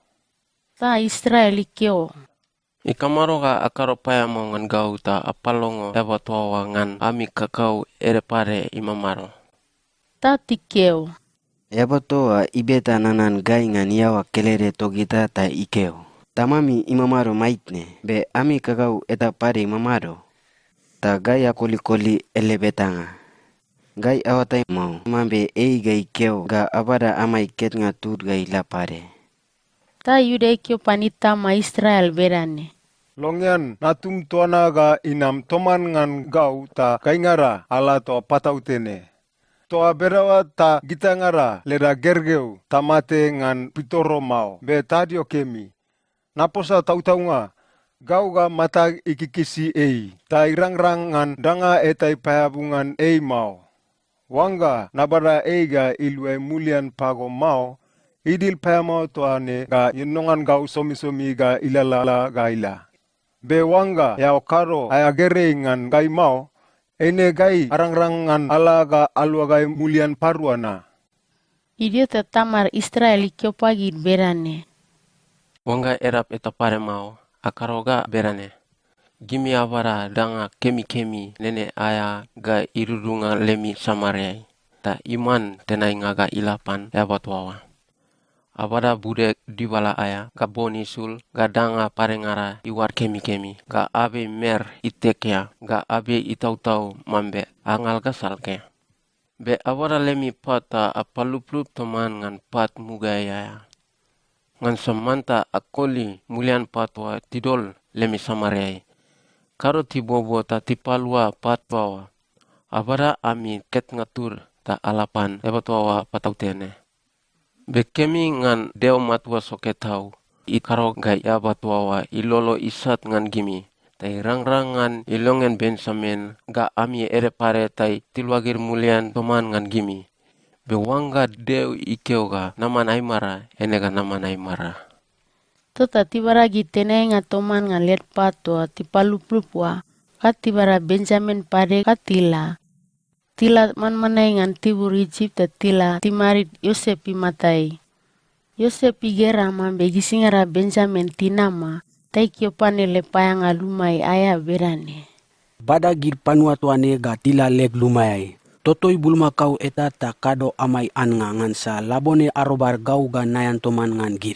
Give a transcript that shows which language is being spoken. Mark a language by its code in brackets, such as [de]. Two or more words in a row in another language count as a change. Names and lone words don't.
[mna] Ta Israel ikio. Ikamaro ga akaro paya mo ngan gau ta apalongo eba tuawa ngan ami kakau ere pare imamaro. Ta tikeo. Eba toa ibeta nanan gai ngan yawa kelere togita ta ikeo. Tamami imamaro maitne, be ami kakau eta pare imamaro. Ta gai akoli-koli ele betanga. Gai awatai mau, mambe ei gai keo ga abada amai ket ngatur gai lapare. Ta Yuda ikio panita ma Israel berane. Longyan natum tuana ga inam toman ngan gau ta kaingara ala to patautene. Toa berawa ta gita ngara lera gergeu tamate ngan pitoro mau be tadio kemi. Naposa tau-taunga gau ga mata ikikisi ei ta irang-rang ngan danga etai payabungan ei mau. Wanga nabara ei ga ilwe mulian pago mau idil payamau toane ga yunongan gau somi-somi ga ilalala ga ila. Be wanga yao karo ayagere ngan gai mau, ene gai arang-rang ngan ala ga alwa gai mulian paruana. Idiota tamar Israel ikio pagid berane. Wanga erap eta pare mau akaroga berane. Gimi avara danga kemi-kemi nene aya ga irurunga lemi samareai. Ta iman tenai ngaga ilapan eba tuawa. Abada bude dibala aya ga boni sul ga danga parengara iwar kemi-kemi ga abe mer itekya ga abe itau-tau mambe angal ga salke. Be abada lemi pata apaluplup toman ngan pat mugaya. Ngan samanta akoli mulian patwa tidol lemi samareai. Karo tibobo ta tipalua patwa. Abada ami ket ngatur ta alapan ebatuawa patautene. Bekemi ngan deo matua soketau, ikaro gai abatuawa ilolo isat ngan gimi, tai rang-rangan ilongen Benjamin ga ami ere pare tai tilwagir mulian toman ngan gimi. Bewangga deo ikeo ga naman aimara, enega naman aimara. Tota tibara gitene nga toman nga let patwa tipaluplupwa. Katibara Benjamin pare katila. Tila man-manay ngan tibur Egypt tila timarit Yosef imatai. Yosef igera mambe gisingara Benjamin tinama. Taikio panele payang alumai aya berane. Bada gir panua tuane ga tila leg lumayai. Totoi bulma kau eta ta kado amai anga ngansa labone arobar gau ga nayan toman ngan gir.